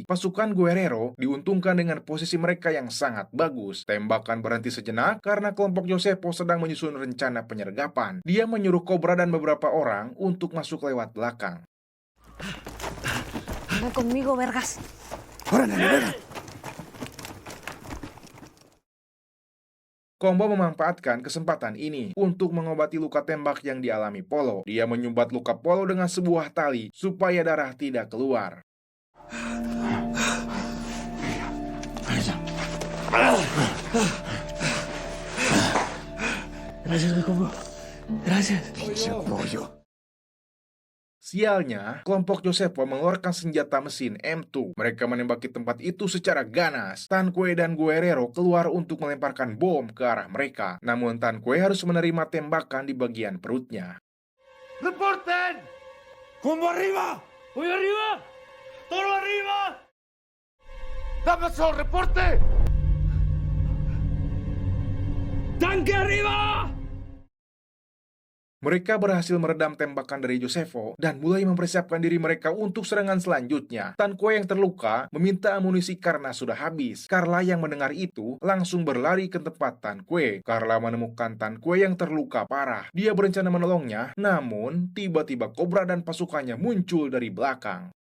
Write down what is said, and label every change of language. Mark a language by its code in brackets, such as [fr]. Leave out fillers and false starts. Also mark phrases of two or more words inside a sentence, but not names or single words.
[id] Pasukan Guerrero diuntungkan dengan posisi mereka yang sangat bagus. Tembakan berhenti sejenak karena kelompok Josepo sedang menyusun rencana penyergapan. Dia menyuruh Cobra dan beberapa orang untuk masuk lewat belakang. [es] Ven conmigo, vergas. [id] Combo memanfaatkan kesempatan ini untuk mengobati luka tembak yang dialami Polo. Dia menyumbat luka Polo dengan sebuah tali supaya darah tidak keluar. [es] Gracias, mi combo. Gracias. [id] Sialnya, kelompok Josepo mengeluarkan senjata mesin M2. Mereka menembaki tempat itu secara ganas. Tanque dan Guerrero keluar untuk melemparkan bom ke arah mereka. Namun Tanque harus menerima tembakan di bagian perutnya. [es] ¡Reporten! ¡Combo arriba! ¡Voy arriba! ¡Toro arriba! ¡Damaso, reporte! ¡Tanque arriba! [id] Mereka berhasil meredam tembakan dari Josepo dan mulai mempersiapkan diri mereka untuk serangan selanjutnya. Tanque yang terluka meminta amunisi karena sudah habis. Carla yang mendengar itu langsung berlari ke tempat Tanque. Carla menemukan Tanque yang terluka parah. Dia berencana menolongnya, namun tiba-tiba Cobra dan pasukannya muncul dari belakang.